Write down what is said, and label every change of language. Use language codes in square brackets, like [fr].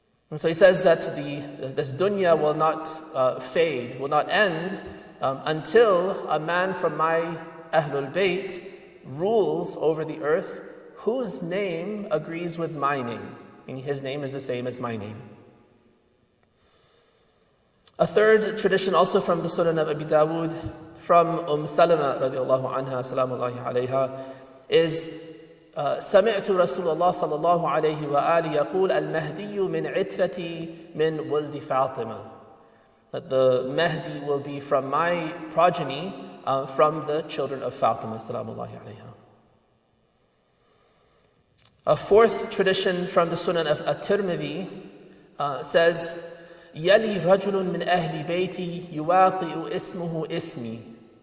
[en] And so he says that this dunya will not fade, will not end until a man from my Ahlul Bayt rules over the earth whose name agrees with my name. Meaning his name is the same as my name. A third tradition also from the Sunan of Abi Dawood, from Salama radiallahu anha, salamullahi alayha, is [ar] سمعت رسول الله صلى الله عليه وآله يقول المهدي من عترتي من ولد فاطمة. [en] That the Mahdi will be from my progeny, from the children of Fatima, salamullahi alayha. A fourth tradition from the Sunan of At-Tirmidhi says, [ar] يلي رجل من أهل بيتي يواطئ اسمه اسمي.